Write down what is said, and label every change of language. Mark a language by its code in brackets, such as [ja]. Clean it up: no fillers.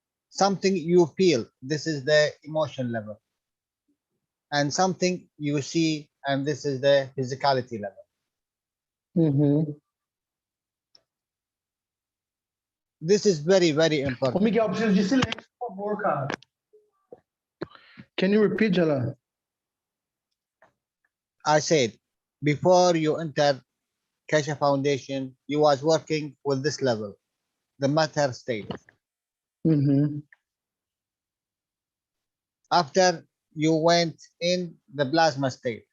[en] Something you feel. This is the emotion level. And something you see, and this is the physicality level. This is very, very important. [pt] Ô, Miguel, preciso de silêncio, por favor, cara. [en] Can you repeat, Jalal? I said, before you enter Keshe Foundation, you was working with this level, the matter state. After you went in the plasma state.